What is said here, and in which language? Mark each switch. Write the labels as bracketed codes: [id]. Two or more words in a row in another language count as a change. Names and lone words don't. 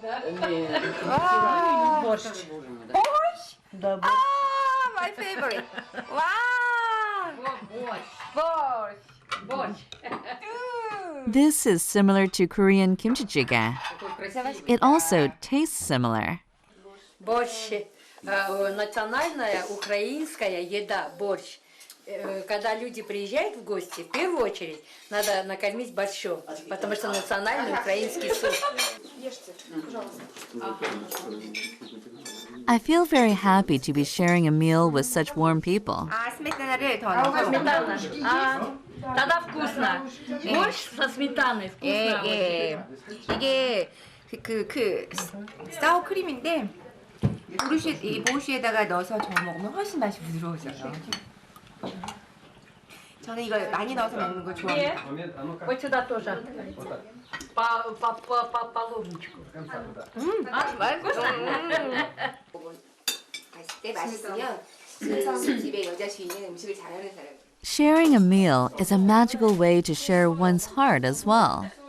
[en] My favorite. Wow. This is similar to Korean kimchi jjigae. It also tastes similar. [ru] Борщ. Национальная украинская еда, борщ. Когда люди приезжают в гости, в первую очередь надо накормить борщом, потому что национальный украинский суп. [en] I feel very happy to be sharing a meal with such warm people. [ko] 스메타나를 더 넣어서. [ru] Тогда вкусно. Борщ со сметаной вкусно. [ko] 이게 사워 크림인데 이 보시에다가 넣어서 저어 먹으면 훨씬 맛이 부드러워져요. 저는 이걸 많이 넣어서 먹는 걸 좋아해요. [ru] Вот сюда тоже. По половничку. [ko] 맛있으면 집에 여자 주인은 음식을 잘하는 사람. [en] Sharing a meal is a magical way to share one's heart as well.